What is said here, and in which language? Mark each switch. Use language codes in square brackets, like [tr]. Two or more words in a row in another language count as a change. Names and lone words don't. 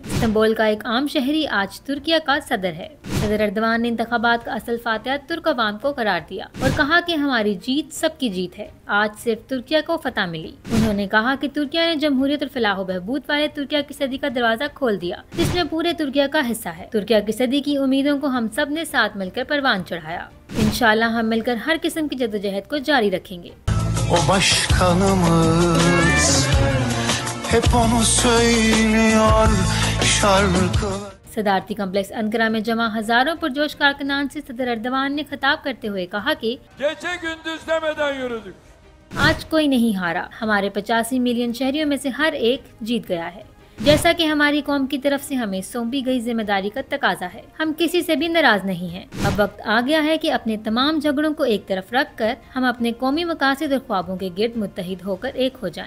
[ur] استنبول کا ایک عام شہری آج ترکیہ کا صدر ہے۔ صدر اردوان نے انتخابات کا اصل فاتحہ ترک عوام کو قرار دیا اور کہا کہ ہماری جیت سبکی جیت ہے. آج صرف ترکیہ کو فتح ملی۔ انہوں نے کہا کہ ترکیہ نے جمہوریت اور فلاح بہبود والے ترکیہ کی صدی کا دروازہ کھول دیا، جسمیں پورے ترکیہ کا حصہ ہے. ترکیہ کی صدی کی امیدوں کو ہم سب نے ساتھ ملکر پروان چڑھایا. انشاءاللہ ہم ملکر ہر قسم کی جدوجہد کو جاری رکھیں گے. [tr] O başkanımız hep onu söylüyor şarkılar. [ur] صدارتی کمپلیکس انقرہ میں جمع ہزاروں پرجوش کارکنان سے صدر اردوان نے خطاب کرتے ہوئے کہا کہ [tr] Gece gündüz demeden yürüdük. [ur] آج کوئی نہیں ہارا. ہمارے 85 ملین شہریوں میں سے ہر ایک جیت گیا ہے، جیسا کہ ہماری قوم کی طرف سے ہمیں سونپی گئی ذمہ داری کا تقاضا ہے. ہم کسی سے بھی ناراض نہیں ہیں۔ اب وقت آ گیا ہے کہ اپنے تمام جھگڑوں کو ایک طرف رکھکر ہم اپنے قومی مقاصد اور خوابوں کے گرد متحد ہوکر ایک ہو جائیں.